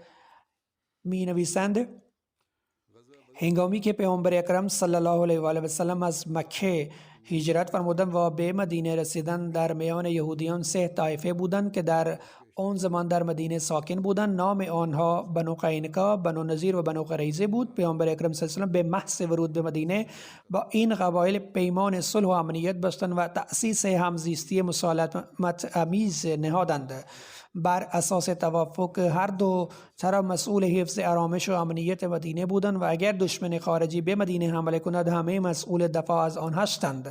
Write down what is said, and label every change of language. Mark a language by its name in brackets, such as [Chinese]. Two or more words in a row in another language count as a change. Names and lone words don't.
[Persian] می نویسند هنگامی که پیامبر اکرم [Arabic] صلی الله علیه و آله و سلم [Persian] از مکه هجرت فرمودند و به مدینه رسیدند، در میان یهودیان 3 طایفه بودند که در آن زمان در مدینه ساکن بودند. نام آنها بنو قینقاع، بنو نذیر و بنو قریظه بود. پیامبر اکرم [Arabic] صلی الله علیه و سلم [Persian] به محض ورود به مدینه با این قبایل پیمان صلح و امنیت بستند و تأسیس همزیستی مسالمت آمیز نهادند. بر اساس توافق هر دو طرف مسئول حفظ آرامش و امنیت مدینه بودند و اگر دشمن خارجی به مدینه حمله کند همه مسئول دفاع از آن هستند.